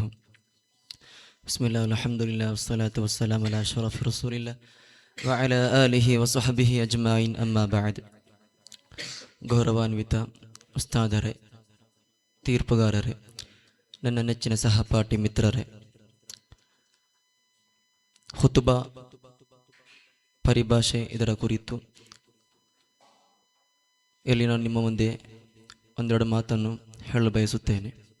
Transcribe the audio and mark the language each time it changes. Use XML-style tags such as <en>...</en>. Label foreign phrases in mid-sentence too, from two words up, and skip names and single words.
<ar>بسم الله الحمد لله والصلاة والسلام على أشرف رسول الله وعلى آله وصحبه أجمعين. أما بعد.</ar> <kn>ಗೌರವಾನ್ವಿತ ಉಸ್ತಾದರೇ, ತೀರ್ಪುಗಾರರೇ, ನನ್ನ ನೆಚ್ಚಿನ ಸಹಪಾಠಿ ಮಿತ್ರರೇ, ಖುತುಬಾ ಪರಿಭಾಷೆ ಇದರ ಕುರಿತು ಇಲ್ಲಿ ನಾನು ನಿಮ್ಮ ಮುಂದೆ ಒಂದೆರಡು ಮಾತನ್ನು ಹೇಳಲು ಬಯಸುತ್ತೇನೆ.</kn>